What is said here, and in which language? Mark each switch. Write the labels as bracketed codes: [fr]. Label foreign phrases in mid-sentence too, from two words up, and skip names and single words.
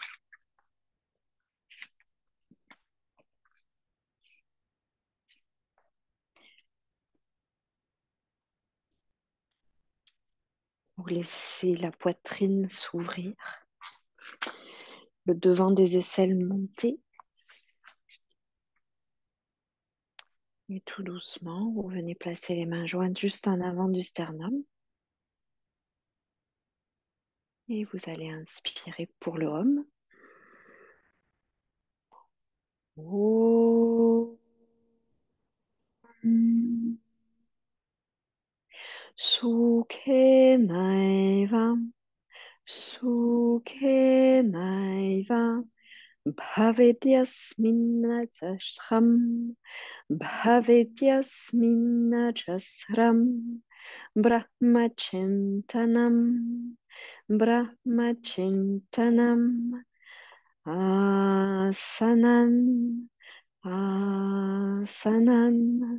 [fr] Vous laissez la poitrine s'ouvrir, le devant des aisselles monter. Et tout doucement, vous venez placer les mains jointes juste en avant du sternum. Et vous allez inspirer pour le home. [sa] Om. Sukhe naivam, sukhe naivam, bhavedyasminnajasram, bhavedyasminnajasram, brahmachintanam, brahmachintanam, asanan, asanan.